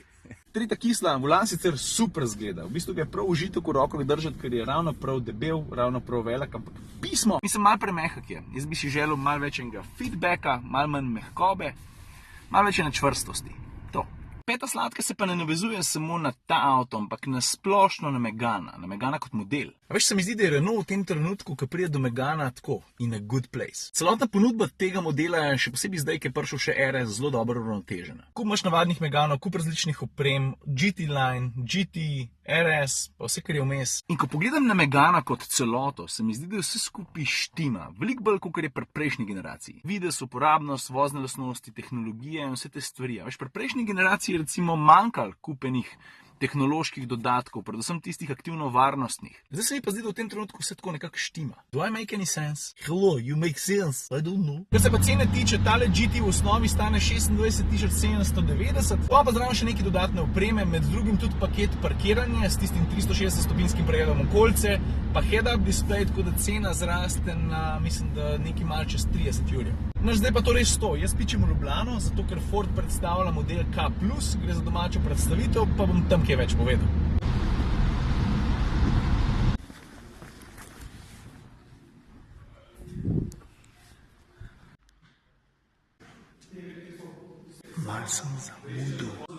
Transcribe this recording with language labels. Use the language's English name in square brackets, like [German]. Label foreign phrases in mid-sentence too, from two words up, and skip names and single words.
[Slovenian] Tretja kisla, volan sicer super zgleda. V bistvu ga je prav užitek v rokovi držati, ker je ravno prav debel, ravno prav velik, ampak pismo, mislim, malo premehak je. Jaz bi si želel malo več enega feedbacka, malo manj mehkobe, malo več ene čvrstosti. To. Peta sladka se pa ne navezuje samo na ta avto, ampak na splošno na Megana kot model. A veš, se mi zdi, da je Renault v tem trenutku, ko pride do Megana, tako [English] in a good place. [Slovenian] Celotna ponudba tega modela je še posebej zdaj, ki je prišel še RS, zelo dobro uravnotežena. Kup imaš navadnih Meganov, kup različnih oprem, GT Line, GT, RS, pa vse, kar je vmes. In ko pogledam na Megana kot celoto, se mi zdi, da vse skupaj štima. Veliko bolj, kot je pri prejšnji generaciji. Videz, uporabnost, vozne lastnosti, tehnologije in vse te stvari. Veš, pri prejšnji generaciji je recimo manjkalo kupenih tehnoloških dodatkov, predvsem tistih aktivno-varnostnih. Zdaj se mi pa zdi, da v tem trenutku vse tako nekako štima. [English] Do I make any sense? Hello, you make sense. I don't know. [Slovenian] Kar se pa cene tiče, tale GT v osnovi stane 26.790, pa zraven še neki dodatne opreme, med drugim tudi paket parkiranja s tistim 360-stopinskim pregledom okolice, pa [English] head-up display, [Slovenian] tako da cena zraste na, mislim, da nekaj malo čez 30 jurjev. No, zdaj pa to res to. Jaz pičem v Ljubljano, zato ker Ford predstavlja model K+, gre za domačo predstavitev, pa bom tam kaj več povedal. Mal sem zamudil.